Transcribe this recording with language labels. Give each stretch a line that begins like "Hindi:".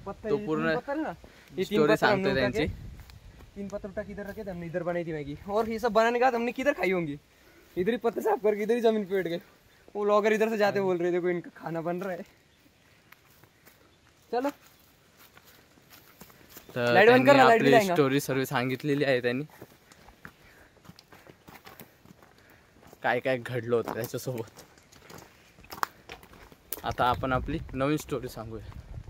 Marathi: तो पूर्ण स्टोरी सांगतो त्यांची.
Hindi: 3 पत्थर उठा किधर रखे थे हमने, इधर बनाई थी मैगी. और ये सब बनाने के बाद हमने किधर खाई होंगी. इधर ही पत्ते साफ करके इधर ही जमीन पे बैठ गए. वो ब्लॉगर इधर से जाते बोल रहे थे कोई इनका खाना बन रहा है. चलो
Marathi: आपली स्टोरी सर्व सांगितलेली आहे त्यांनी. काय काय घडलं होतं त्याच्यासोबत. आता आपण आपली नवीन स्टोरी सांगूया.